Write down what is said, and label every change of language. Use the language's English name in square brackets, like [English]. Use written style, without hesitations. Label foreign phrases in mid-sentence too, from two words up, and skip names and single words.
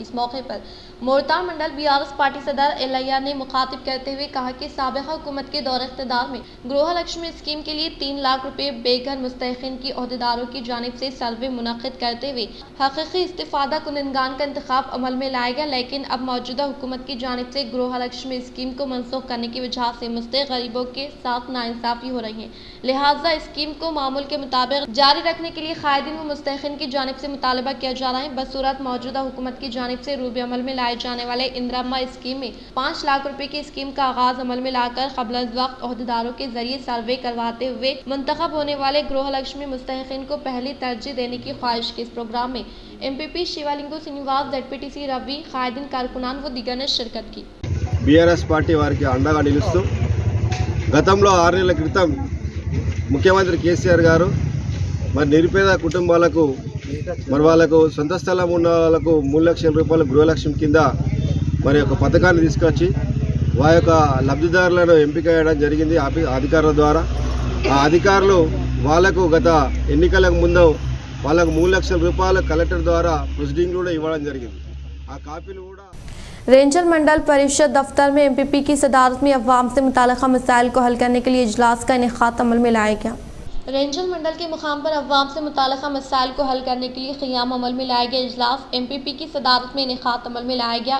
[Urdu] اس موقع پر مورتال منڈل BRS پارٹی صدر الیہ نے مخاطب کرتے ہوئے کہا کہ سابقہ حکومت کے دور اقتدار میں گروہ لکشمی اسکیم کے لیے 3 لاکھ روپے بے گھر مستحقین کی عہدیداروں کی جانب سے سروے منعقد کرتے ہوئے حقیقی استفادہ کنندگان کا انتخاب عمل میں لایا گیا، لیکن اب موجودہ حکومت کی جانب سے گروہ لکشمی اسکیم کو منسوخ کرنے کی وجہ سے مستحق غریبوں کے ساتھ ناانصافی ہو رہی ہے، لہٰذا اسکیم کو معمول کے مطابق جاری رکھنے کے لیے قائدین و مستحقین کی جانب سے مطالبہ کیا جا رہا ہے۔ بصورت موجودہ حکومت کی جانب سے روب عمل میں لائے جانے والے اندرما اسکیم میں 5 لاکھ روپے کی اسکیم کا آغاز عمل میں لا کر قبل از وقت عہدیداروں کے ذریعے سروے کرواتے ہوئے منتخب ہونے والے گروہ لکشمی مستحقین کو پہلی ترجیح دینے کی خواہش کی۔ اس پروگرام میں MPP శివలింగం శ్రీనివాస్, ZPTC రవి, قائدین کارکنان و دیگر نے شرکت کی. [Telugu] BRS పార్టీ వారికి అండగా నిలుస్తూ గతంలో 6 నెలల క్రితం ముఖ్యమంత్రి కేసీఆర్ గారు మరి నిరుపేద కుటుంబాలకు మరి వాళ్ళకు సొంత స్థలం ఉన్న వాళ్ళకు 3 లక్షల రూపాయల గృహలక్ష్మి కింద మరి ఒక పథకాన్ని తీసుకొచ్చి వారి యొక్క లబ్ధిదారులను ఎంపిక చేయడం జరిగింది అధికారుల ద్వారా। ఆ అధికారులు వాళ్లకు గత ఎన్నికలకు ముందు వాళ్ళకు 3 లక్షల రూపాయలు కలెక్టర్ ద్వారా ప్రొసీడింగ్ కూడా ఇవ్వడం జరిగింది। ఆ కాపీలు కూడా [Urdu] رینجر منڈل پریشد دفتر میں MPP کی صدارت میں عوام سے متعلقہ مسائل کو حل کرنے کے لیے اجلاس کا انعقاد عمل میں لایا گیا۔ رینجر منڈل کے مقام پر عوام سے متعلقہ مسائل کو حل کرنے کے لیے قیام عمل میں لایا گیا اجلاس MPP کی صدارت میں انعقاد عمل میں لایا گیا۔